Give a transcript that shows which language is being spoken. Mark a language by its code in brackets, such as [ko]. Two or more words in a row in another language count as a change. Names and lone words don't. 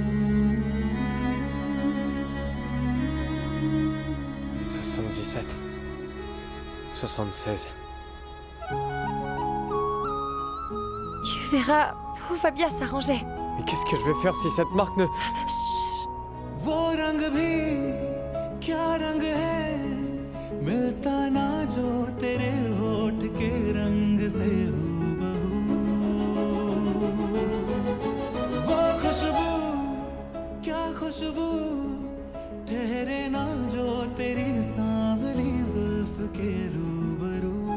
[fr] 77. 76. Tu verras, tout va bien s'arranger. Mais qu'est-ce que je vais faire si cette marque ne... [hi] वो रंग भी क्या रंग है मिलता ना जो तेरे होठ के रंग से हूबहू वो खुशबू क्या खुशबू ठहरे ना जो तेरी सांवली जुल्फ के रूबरू